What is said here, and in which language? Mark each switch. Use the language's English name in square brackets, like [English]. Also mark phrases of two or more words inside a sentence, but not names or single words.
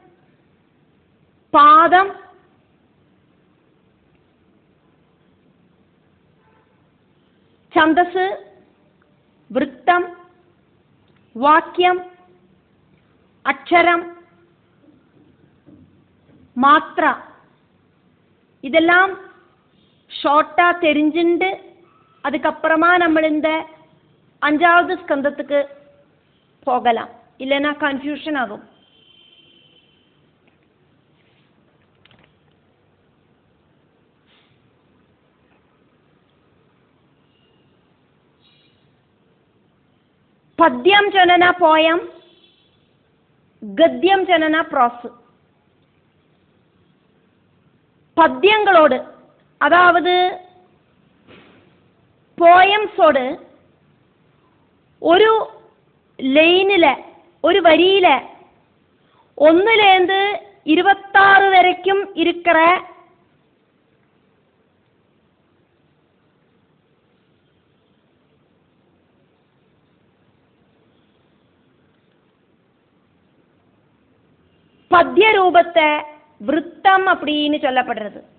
[Malayalam] പാദം, ഛന്ദസ്, വൃത്തം, വാക്യം, അക്ഷരം, [Tamil] മാത്ര இதெல்லாம் ஷார்ட்டா தெரிஞ்சுண்டு அதுக்கப்புறமா நம்ம இந்த 5வது ஸ்கந்தத்துக்கு போகலாம், இல்லைன்னா கன்ஃபியூஷன் ஆகும். [Malayalam] പദ്യം ചൊല്ലന പോയം, ഗദ്യം ചൊല്ലന പ്രോസ്. പദ്യങ്ങളോട്, அதாவது പോയംസോട് ഒരു ലൈനില്, ഒരു വരിയില് [Tamil] 1லேந்து 26 வரைக்கும் இருக்கிற பத்ய ரூபத்தை விருத்தம் அப்படின்னு சொல்லப்படுறது.